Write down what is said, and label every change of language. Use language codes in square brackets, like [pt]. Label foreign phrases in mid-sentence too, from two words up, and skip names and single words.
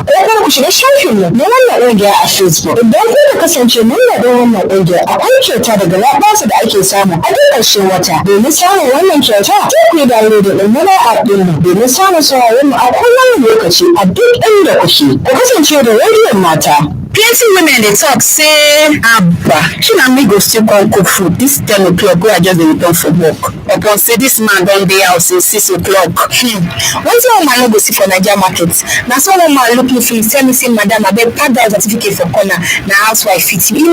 [ha] Ko kuma ku shiga shafinmu na wannan ƙungiya a Facebook. Idan kuka kasance mamladin wannan ƙungiyar akwai kyauta daga labarsa da ake samu a duk ƙarshen wata. Domin samun wannan kyauta sai ku yi download da ɗin app ɗinmu domin samun sauraron mu a kowane lokaci a duk inda kuke. Ku kasance da rediyon mata. [pcm] Plenty women dey talk say abba shey me go still come cook food this 10 o'clock wey I just dey return from work upon say this man don dey house since 6 o'clock. Wetin woman no go see for Naija market na so woman look me face tell me say madam abeg pack that certificate for corner na housewife fit you.